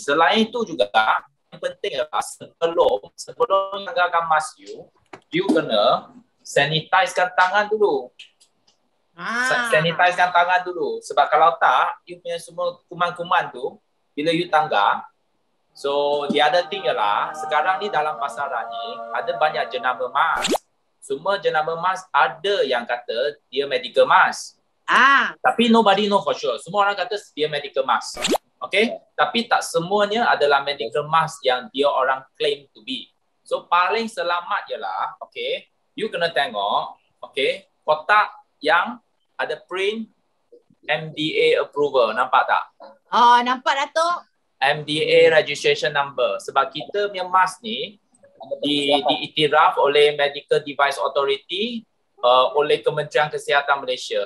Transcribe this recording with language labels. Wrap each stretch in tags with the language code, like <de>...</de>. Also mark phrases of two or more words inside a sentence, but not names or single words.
<ms>Selain itu juga, yang penting adalah sebelum menggunakan mask you kena sanitizekan tangan dulu. Sanitizekan tangan dulu. Sebab kalau tak, you punya semua kuman-kuman tu, bila you tangga,</ms> <en>so the other thing</en> <ms>ialah, sekarang ni dalam pasaran ni, ada banyak jenama mask. Semua jenama mask ada yang kata dia</ms> <en>medical mask. Tapi nobody know for sure.</en> <ms>Semua orang kata dia</ms> <en>medical mask.</en> <ms>Okay? Tapi tak semuanya adalah</ms> <en>medical mask</en> <ms>yang dia orang</ms> <en>claim to be.</en> <ms>So paling selamat ialah, okay, you kena tengok, okay, kotak yang ada</ms> <en>print MDA approval.</en> <ms>Nampak tak? Oh, nampak Datuk?</ms> <en>MDA registration number.</en> <ms>Sebab kita punya mask ni diiktiraf oleh Medical Device Authority oleh Kementerian Kesihatan Malaysia.</ms>